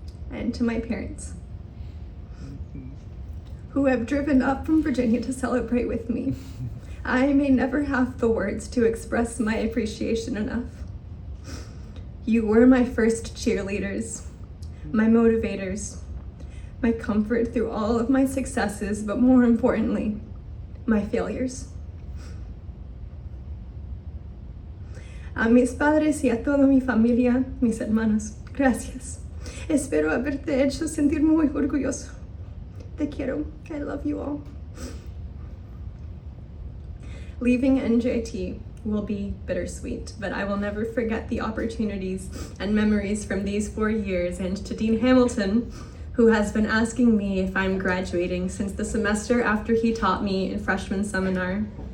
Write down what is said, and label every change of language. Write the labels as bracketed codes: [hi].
[en] And to my parents, who have driven up from Virginia to celebrate with me, I may never have the words to express my appreciation enough. You were my first cheerleaders, my motivators, my comfort through all of my successes, but more importantly, my failures. [es] A mis padres y a toda mi familia, mis hermanos, gracias. Espero haberte hecho sentir muy orgulloso. Te quiero. [en] I love you all. Leaving NJIT will be bittersweet, but I will never forget the opportunities and memories from these 4 years. And to Dean Hamilton, who has been asking me if I'm graduating since the semester after he taught me in freshman seminar.